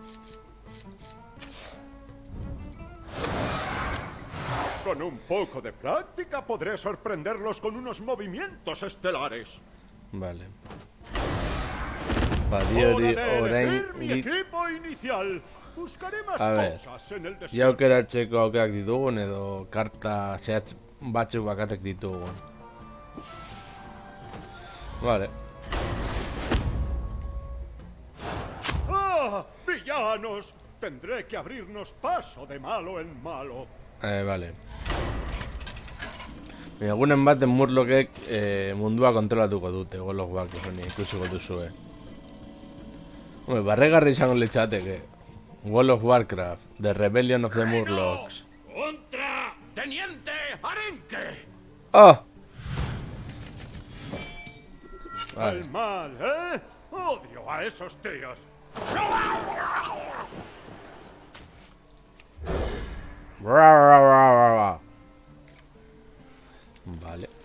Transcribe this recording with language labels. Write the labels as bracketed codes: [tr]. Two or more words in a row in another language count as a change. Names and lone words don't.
[es] Con un poco de práctica podré sorprenderlos con unos movimientos estelares. Vale. ¡Hora Badiori de elegir mi [eu] orain [es] equipo inicial! Buscaré más A ver, cosas en el [eu] ja [es] desierto. [eu] aukeratzeko aukerak ditugun edo karta zehatz batzuk bakarrik ditugun. [es] Vale. ¡Ah! ¡Villanos! Tendré que abrirnos paso de malo en malo. Vale. [eu] Egunen baten Murlocek mundua kontrolatuko dute, gologuak ikusiko duzue. Barregarri izango litzateke. [en] World of Warcraft, The Rebellion of the Murlocs. [es] ¡Contra! ¡Teniente Arenque! ¡Oh! Vale. El mal, ¿eh? Odio a esos tíos. Vale.